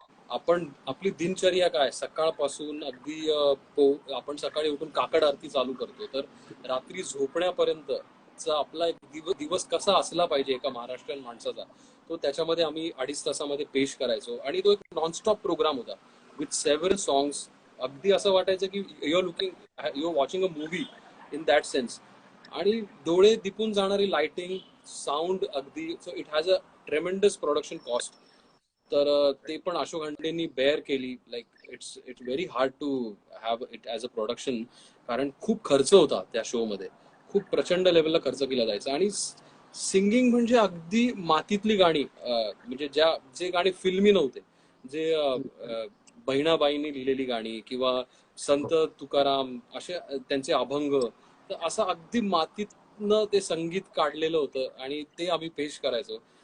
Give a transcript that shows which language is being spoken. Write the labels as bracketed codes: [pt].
[mr] आपण आपली दिनचर्या काय, सकाळपासून अगदी आपण सकाळी उठून काकड आरती चालू करतो, तर रात्री झोपण्यापर्यंत आपला एक दिवस कसा असला पाहिजे एका महाराष्ट्रीयन माणसाचा, तो त्याच्यामध्ये आम्ही 2.5 तासामध्ये पेश करायचो. आणि तो एक नॉनस्टॉप प्रोग्राम होता. [en] With several songs. [mr] अगदी असं वाटायचं की [en] You are watching a movie in that sense. [mr] आणि डोळे दिपून जाणारी लाइटिंग, साऊंड अगदी. [en] So it has a tremendous production cost. [mr] तर ते पण अशोक हंडेंनी बेअर केली. [en] like it's very hard to have it as a production, [mr] कारण खूप खर्च होता त्या शो मध्ये. खूप प्रचंड लेवलला खर्च केला जायचा. आणि सिंगिंग म्हणजे अगदी मातीतली गाणी, म्हणजे जे गाणी फिल्मी नव्हते, जे बहिणाबाईंनी लिहिलेली गाणी किंवा संत तुकाराम असे त्यांचे अभंग, तर असं अगदी मातीतनं ते संगीत काढलेलं होतं आणि ते आम्ही पेश करायचो.